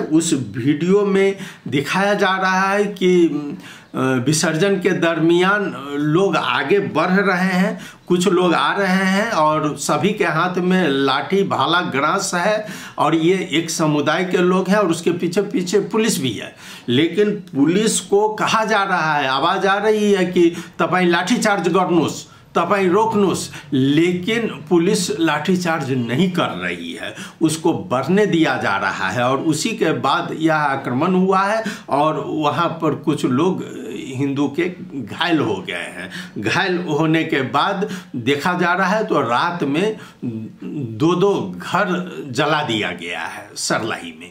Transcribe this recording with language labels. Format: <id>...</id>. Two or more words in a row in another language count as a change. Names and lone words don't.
<hi>उस वीडियो में दिखाया जा रहा है कि विसर्जन के दरमियान लोग आगे बढ़ रहे हैं, कुछ लोग आ रहे हैं और सभी के हाथ में लाठी भाला ग्रास है और ये एक समुदाय के लोग हैं और उसके पीछे पीछे पुलिस भी है। लेकिन पुलिस को कहा जा रहा है, आवाज आ रही है कि</hi> <ne>तपाईं लाठीचार्ज गर्नुस्, तपाईं रोक्नुस्,</ne> <hi>लेकिन पुलिस लाठीचार्ज नहीं कर रही है, उसको बढ़ने दिया जा रहा है। और उसी के बाद यह आक्रमण हुआ है और वहाँ पर कुछ लोग हिंदू के घायल हो गए हैं। घायल होने के बाद देखा जा रहा है तो रात में 2-2 घर जला दिया गया है सरलाही में।</hi>